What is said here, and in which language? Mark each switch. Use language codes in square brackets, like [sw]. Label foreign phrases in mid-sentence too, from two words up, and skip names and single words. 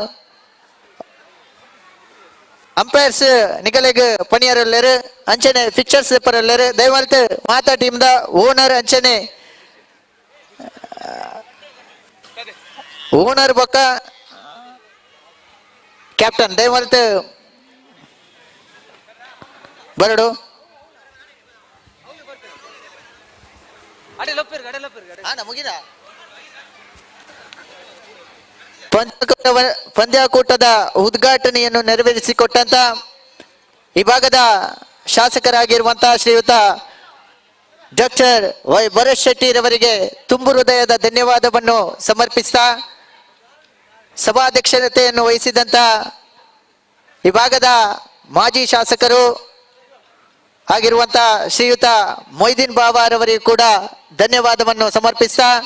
[tcy] ಅಂಪೈರ್ಸ್ ನಿಗಲೆಗ್ ಪಣಿಯರಲ್ಲೇರು ಅಂಚನೆ ಫಿಕ್ಚರ್ಸ್ ಪರಲ್ಲೇರು ದಯಮಲ್ತು ಮಾತಾ ಟೀಮ್ ದ ಓನರ್ ಅಂಚನೆ ಓನರ್ ಬೊಕ್ಕ ಕ್ಯಾಪ್ಟನ್ ದಯಮಲ್ತು ಬರಡು [kn] ಮುಗಿದ ಪಂದ್ಯಾಕೂಟದ ಉದ್ಘಾಟನೆಯನ್ನು ನೆರವೇರಿಸಿಕೊಟ್ಟಂತ ಈ ಭಾಗದ ಶಾಸಕರಾಗಿರುವಂತಹ ಶ್ರೀಯುತ ಡಾಕ್ಟರ್ ವೈ ಭರತ್ ಶೆಟ್ಟಿರವರಿಗೆ ತುಂಬು ಹೃದಯದ ಧನ್ಯವಾದವನ್ನು ಸಮರ್ಪಿಸ್ತಾ ಸಭಾಧ್ಯಕ್ಷತೆಯನ್ನು ವಹಿಸಿದಂತ ಈ ಭಾಗದ ಮಾಜಿ ಶಾಸಕರು ಆಗಿರುವಂತಹ ಶ್ರೀಯುತ ಮೊಯ್ದೀನ್ ಬಾಬಾರವರಿಗೂ ಕೂಡ ಧನ್ಯವಾದವನ್ನು ಸಮರ್ಪಿಸ್ತಾ